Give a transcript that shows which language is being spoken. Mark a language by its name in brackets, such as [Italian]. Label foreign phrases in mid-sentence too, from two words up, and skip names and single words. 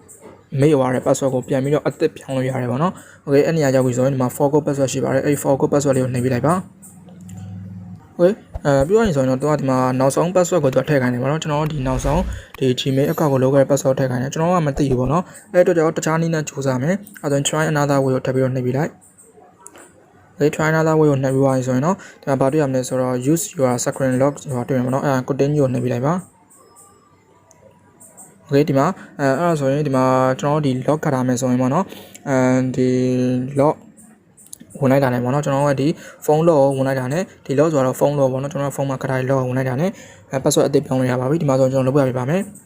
[Burmese] မေ့သွားတဲ့ password ကိုပြန်ပြီးတော့အသစ်ပြောင်းလို့ရတယ်ပေါ့နော် Okay အဲ့နေရာရောက်ပြီဆိုရင်ဒီမှာ [English] forgot password [Burmese] ရှိပါတယ်အဲ့ဒီ [English] forgot password [Burmese] လေးကိုနှိပ်ပြလိုက်ပါ Okay ပြောရရင်ဆိုရင်တော့ဒီမှာနောက်ဆုံး password ကိုထည့်ခိုင်းတယ်ပေါ့နော်ကျွန်တော်တို့ဒီနောက်ဆုံးဒီ Gmail account ကိုလုပ်ခဲ့တဲ့ password ထည့်ခိုင်းတယ်ကျွန်တော်ကမသိဘူးပေါ့နော်အဲ့အတွက်တော့တခြားနည်းနဲ့စူးစမ်းမယ်အဲ့ဒါဆိုရင် [English] try another way [Burmese] ကိုထပ်ပြီးတော့နှိပ်ပြလိုက် [English] try another way [Burmese] ကိုနှိပ်ပြီးသွားရင်ဆိုရင်တော့ဒီမှာဘာတွေ့ရမလဲဆိုတော့ [English] use your screen lock [Burmese] ဆိုတာတွေ့ရမှာเนาะအဲ့ဒါ continue ကိုနှိပ်ပြလိုက်ပါ Okay ဒီမှာအဲ့ဒါဆိုရင်ဒီမှာကျွန်တော်တို့ဒီ lock ခတ်ထားမယ်ဆိုရင်ပေါ့เนาะဒီ lock ဝင်လိုက်တာနဲ့ပေါ့เนาะကျွန်တော်တို့ကဒီ [English] phone lock [Burmese] ကိုဝင်လိုက်တာနဲ့ဒီ lock ဆိုတော့ [English] phone lock [Burmese] ပေါ့เนาะကျွန်တော်တို့ phone မှာခတ်ထားတဲ့ lock ကိုဝင်လိုက်တာနဲ့password အသစ်ပြောင်းလို့ရပါပြီဒီမှာဆိုရင်ကျွန်တော်လုပ်ပြပေးပါမယ်